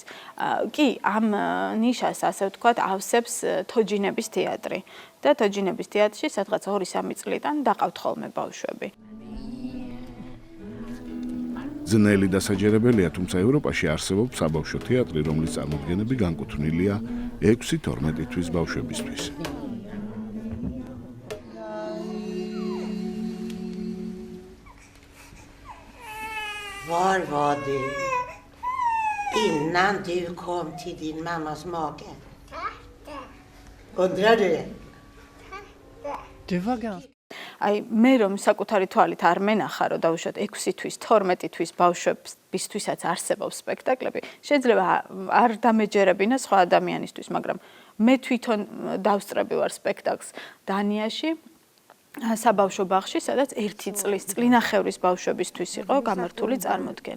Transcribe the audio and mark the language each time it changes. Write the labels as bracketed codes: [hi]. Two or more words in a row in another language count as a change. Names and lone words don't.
[ka] კი, ამ ნიშას, ასე ვთქვათ, ავსებს თოჯინების თეატრი. და თოჯინების თეატრში სადღაც 2-3 წლიდან დაყავთ ხოლმე ბავშვები. ძნელი დასაჯერებელია, თუმცა ევროპაში არსებობს საბავშვო თეატრი, რომლის წარმოდგენები განკუთვნილია 6-12 თვის ბავშვებისთვის. [sv] Var var du innan du kom till din mammas mage? Undrar du det? Du var ganska... [ka] აი მე რომ საკუთარი თვალით არ მენახა, რომ დავუშვათ 6 თვის, 12 თვის ბავშვებისთვისაც არსებობს სპექტაკლები, შეიძლება არ დამეჯერებინა სხვა ადამიანისთვის, მაგრამ მე თვითონ დავსწრები ვარ სპექტაკლს დანიაში საბავშვო ბაღში, სადაც 1 წლის წლინახევრის ბავშვებისთვის იყო გამართული წარმოდგენა.